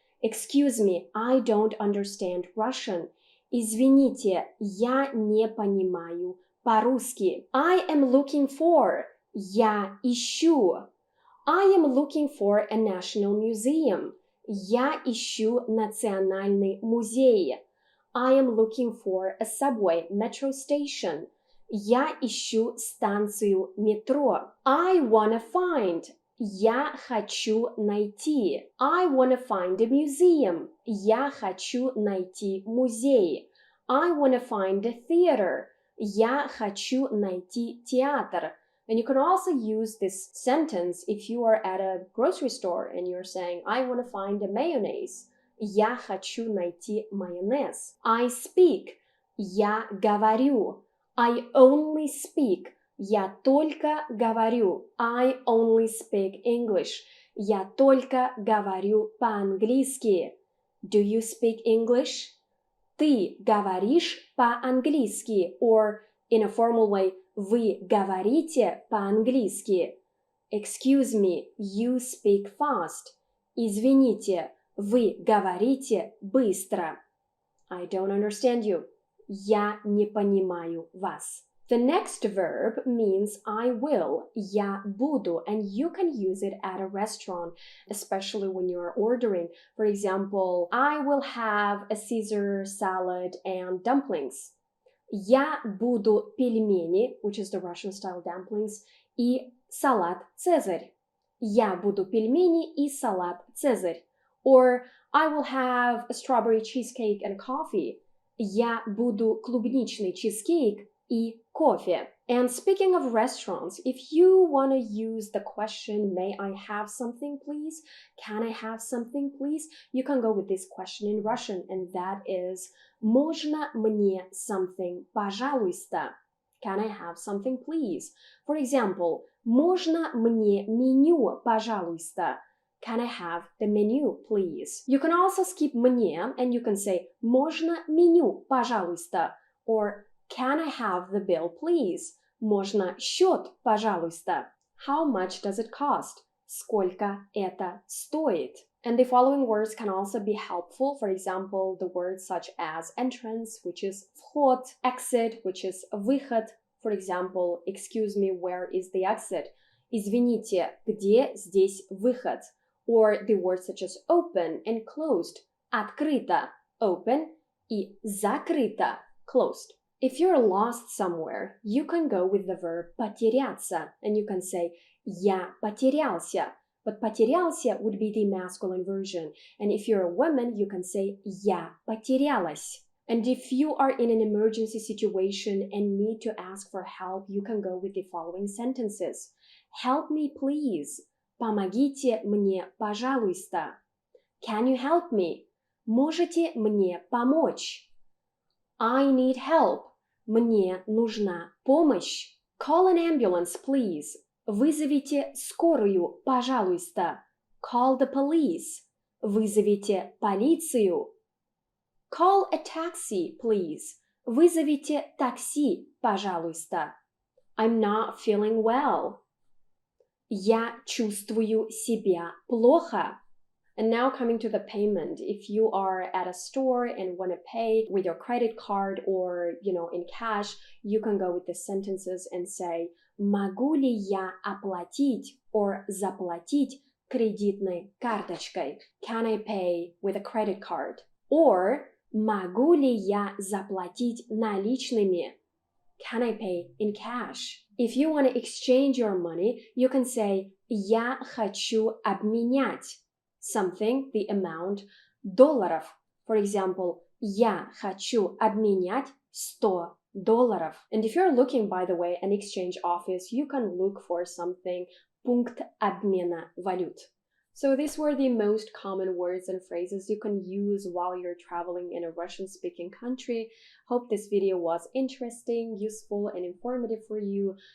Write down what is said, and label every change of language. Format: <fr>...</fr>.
<en>Excuse me, I don't understand Russian.</en> <ru>Извините, я не понимаю по-русски.</ru> <en>I am looking for.</en> <ru>Я ищу.</ru> <en>I am looking for a national museum.</en> <ru>Я ищу национальный музей.</ru> <en>I am looking for a subway metro station.</en> <ru>Я ищу станцию метро.</ru> <en>I wanna find.</en> <ru>Я хочу найти.</ru> <en>I wanna find a museum.</en> <ru>Я хочу найти музей.</ru> <en>I wanna find a theater.</en> <ru>Я хочу найти театр.</ru> <en>And you can also use this sentence if you are at a grocery store and you're saying, I want to find a mayonnaise.</en> <ru>Я хочу найти майонез.</ru> <en>I speak.</en> <ru>Я говорю.</ru> <en>I only speak.</en> <ru>Я только говорю.</ru> <en>I only speak English.</en> <ru>Я только говорю по-английски.</ru> <en>Do you speak English?</en> <ru>Ты говоришь по-английски.</ru> <en>Or in a formal way,</en> <ru>вы говорите по-английски.</ru> <en>Excuse me, you speak fast.</en> <ru>Извините, вы говорите быстро.</ru> <en>I don't understand you.</en> <ru>Я не понимаю вас.</ru> <en>The next verb means I will,</en> <ru>я буду,</ru> <en>and you can use it at a restaurant, especially when you are ordering. For example, I will have a Caesar salad and dumplings.</en> <ru>Я буду пельмени,</ru> <en>which is the Russian style dumplings,</en> <ru>и салат Цезарь. Я буду пельмени и салат Цезарь.</ru> <en>Or I will have a strawberry cheesecake and coffee.</en> <ru>Я буду клубничный чизкейк и кофе.</ru> <en>And speaking of restaurants, if you want to use the question, may I have something please? Can I have something please? You can go with this question in Russian, and that is</en> <ru>можно мне something, пожалуйста?</ru> <en>Can I have something please? For example,</en> <ru>можно мне меню, пожалуйста?</ru> <en>Can I have the menu, please? You can also skip мне, and you can say</en> <ru>можно меню, пожалуйста?</ru> <en>Or can I have the bill, please?</en> <ru>Можно счет, пожалуйста?</ru> <en>How much does it cost?</en> <ru>Сколько это стоит?</ru> <en>And the following words can also be helpful. For example, the words such as entrance, which is вход, exit, which is выход. For example, excuse me, where is the exit?</en> <ru>Извините, где здесь выход?</ru> <en>Or the words such as open and closed.</en> <ru>Открыто, open, и закрыто, closed.</ru> <en>If you're lost somewhere, you can go with the verb потеряться, and you can say</en> <ru>я потерялся.</ru> <en>But потерялся would be the masculine version. And if you're a woman, you can say</en> <ru>я потерялась.</ru> <en>And if you are in an emergency situation and need to ask for help, you can go with the following sentences. Help me, please.</en> <ru>Помогите мне, пожалуйста.</ru> <en>Can you help me?</en> <ru>Можете мне помочь?</ru> <en>I need help.</en> <ru>Мне нужна помощь.</ru> <en>Call an ambulance, please.</en> <ru>Вызовите скорую, пожалуйста.</ru> <en>Call the police.</en> <ru>Вызовите полицию.</ru> <en>Call a taxi, please.</en> <ru>Вызовите такси, пожалуйста.</ru> <en>I'm not feeling well.</en> <ru>Я чувствую себя плохо.</ru> <en>And now coming to the payment, if you are at a store and want to pay with your credit card or, in cash, you can go with the sentences and say,</en> <ru>могу ли я оплатить or заплатить кредитной карточкой?</ru> <en>Can I pay with a credit card?</en> <ru>Or, могу ли я заплатить наличными?</ru> <en>Can I pay in cash? If you want to exchange your money, you can say,</en> <ru>я хочу обменять</ru> <en>something, the amount, долларов. For example,</en> <ru>я хочу обменять $100.</ru> <en>And if you're looking, by the way, an exchange office, you can look for something,</en> <ru>пункт обмена валют.</ru> <en>So these were the most common words and phrases you can use while you're traveling in a Russian-speaking country. Hope this video was interesting, useful, and informative for you.</en>